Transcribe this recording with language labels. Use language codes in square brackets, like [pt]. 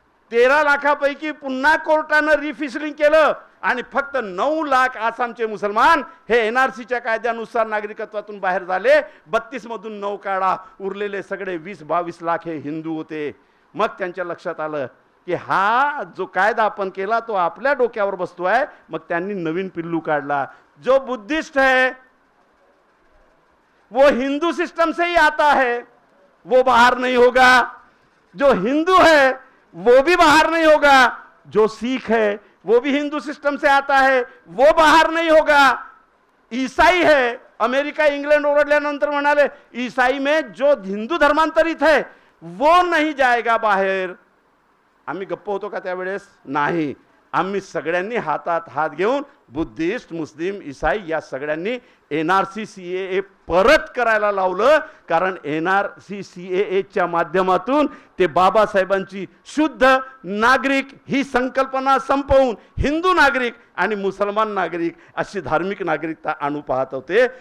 [mr] 13 लाखापैकी पुन्हा कोर्टानं रिफिशलिंग केलं आणि फक्त 9 लाख आसामचे मुसलमान हे NRCच्या कायद्यानुसार नागरिकत्वातून बाहेर झाले. 32 मधून 9 काढा, उरलेले सगळे 20-22 लाख हे हिंदू होते. मग त्यांच्या लक्षात आलं की हा जो कायदा आपण केला तो आपल्या डोक्यावर बसतोय. मग त्यांनी नवीन पिल्लू काढला. [hi] जो बुद्धिस्ट है वो हिंदू सिस्टम से ही आता है, वो बाहर नहीं होगा. जो हिंदू है वो भी बाहर नहीं होगा. जो सिख है वो भी हिंदू सिस्टम से आता है, वो बाहर नहीं होगा. ईसाई है, अमेरिका इंग्लैंड [mr] ओरडल्यानंतर म्हणाले [hi] ईसाई में जो हिंदू धर्मांतरित है वो नहीं जाएगा बाहेर. [mr] आम्ही गप्प होतो का त्यावेळेस? नाही. आम्ही सगळ्यांनी हातात हात घेऊन बुद्धिस्ट, मुस्लिम, ईसाई या सगळ्यांनी NRC CAA परत करायला लावलं. कारण NRC CAAच्या माध्यमातून ते बाबासाहेबांची शुद्ध नागरिक ही संकल्पना संपवून हिंदू नागरिक आणि मुसलमान नागरिक अशी धार्मिक नागरिकता आणू पाहत होते.